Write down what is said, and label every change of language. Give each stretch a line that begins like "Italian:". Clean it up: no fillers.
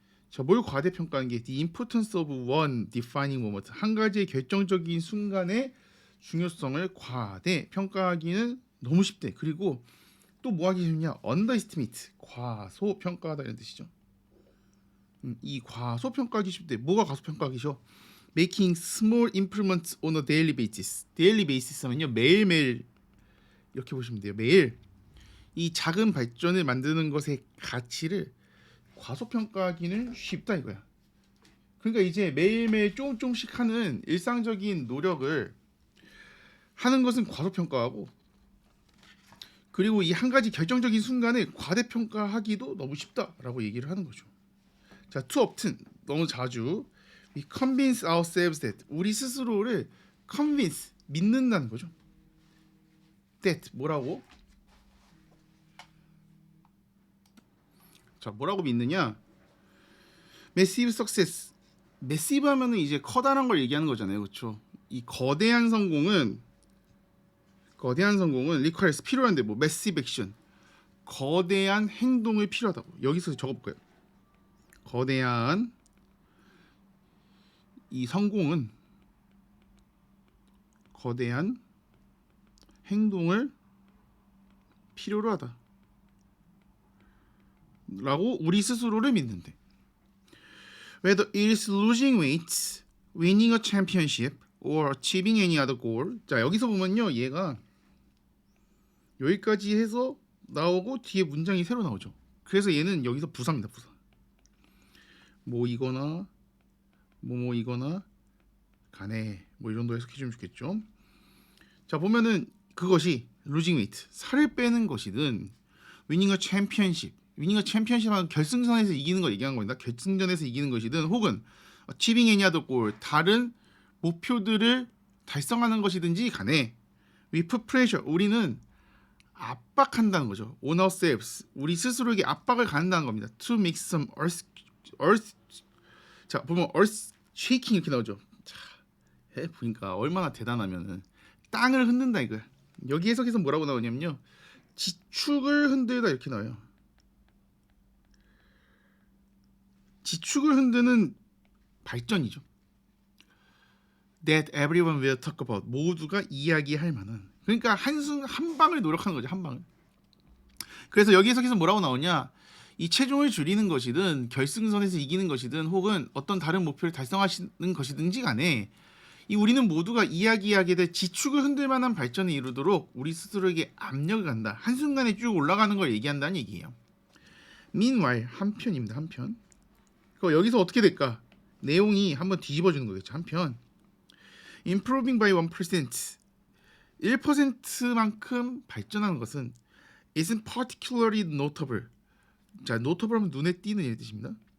Korean: 자, 뭘 과대평가하는 게
English: the importance of one defining moment
Korean: 한 가지의 결정적인 순간의 중요성을 과대평가하기는 너무 쉽대. 그리고 또 뭐 하기 쉽냐? underestimate 과소평가하다 이런 뜻이죠. 이 과소평가하기 쉽대. 뭐가 과소평가하기 쉬워?
English: making small improvements on a daily basis.
Korean: daily basis 하면요 매일매일 이렇게 보시면 돼요. 매일 이 작은 발전을 만드는 것의 가치를 과소평가하기는 쉽다 이거야. 그러니까 이제 매일매일 조금씩 하는 일상적인 노력을 하는 것은 과소평가하고 그리고 이 한 가지 결정적인 순간을 과대평가하기도 너무 쉽다라고 얘기를 하는 거죠. 자,
English: too often
Korean: 너무 자주
English: We convince ourselves that
Korean: 우리 스스로를
English: convince
Korean: 믿는다는 거죠. that 뭐라고? 자, 뭐라고 믿느냐?
English: massive success.
Korean: massive 하면은 이제 커다란 걸 얘기하는 거잖아요. 그렇죠? 이 거대한 성공은 requires 필요한데 뭐
English: massive action.
Korean: 거대한 행동을 필요하다고. 여기서 적어 볼까요? 거대한 이 성공은 거대한 행동을 필요로 하다 라고 우리 스스로를 믿는데
English: whether it is losing weight, winning a championship or achieving any other goal.
Korean: 자, 여기서 보면요, 얘가 여기까지 해서 나오고 뒤에 문장이 새로 나오죠. 그래서 얘는 여기서 부사입니다. 부사. 뭐이거나 뭐이거나 간에 뭐 이 정도 해석해 주면 좋겠죠. 자, 보면은 그것이
English: losing weight,
Korean: 살을 빼는 것이든
English: winning a championship,
Korean: 하면 결승선에서 이기는 걸 얘기한 겁니다. 결승전에서 이기는 것이든 혹은
English: achieving any other goal,
Korean: 다른 목표들을 달성하는 것이든지 간에
English: we put pressure,
Korean: 우리는 압박한다는 거죠.
English: on ourselves,
Korean: 우리 스스로에게 압박을 가한다는 겁니다.
English: to make some earth.
Korean: 자, 보면 earth shaking 이렇게 나오죠. 자, 보니까 얼마나 대단하면은 땅을 흔든다 이거. 여기 해석에서 뭐라고 나오냐면요, 지축을 흔들다 이렇게 나와요. 지축을 흔드는 발전이죠.
English: That everyone will talk about,
Korean: 모두가 이야기할 만한. 그러니까 한 방을 노력하는 거죠. 한 방을. 그래서 여기 해석에서 뭐라고 나오냐, 이 체중을 줄이는 것이든 결승선에서 이기는 것이든 혹은 어떤 다른 목표를 달성하시는 것이든지 간에 이 우리는 모두가 이야기하게 될 지축을 흔들 만한 발전에 이르도록 우리 스스로에게 압력을 간다. 한순간에 쭉 올라가는 걸 얘기한다는 얘기예요. Meanwhile, 한편입니다. 한편. 그럼 여기서 어떻게 될까? 내용이 한번 뒤집어지는 거겠죠. 한편.
English: Improving by 1%,
Korean: 1%만큼 발전하는 것은
English: isn't particularly notable.
Korean: 자, notable 하면 눈에 띄는 이런 뜻입니다.